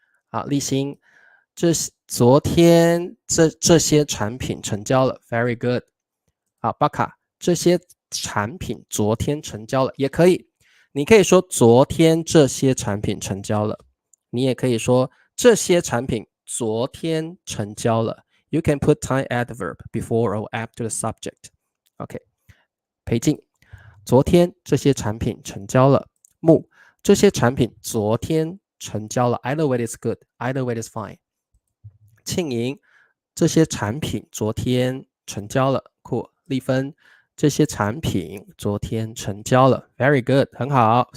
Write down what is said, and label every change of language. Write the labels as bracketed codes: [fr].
[zh] 好，立新，昨天这些产品成交了 ， [en] very good。 [zh] 好，巴卡，这些产品昨天成交了，也可以。你可以说昨天这些产品成交了，你也可以说这些产品昨天成交了。 [en] You can put time adverb before or after the subject. [zh] OK， 裴静，昨天这些产品成交了。木，这些产品昨天成交了。 [en] Either way is good. Either way is fine. [zh] 庆莹，这些产品昨天成交了。酷，丽芬，这些产品昨天成交了 ， [en] very good， [zh] 很好。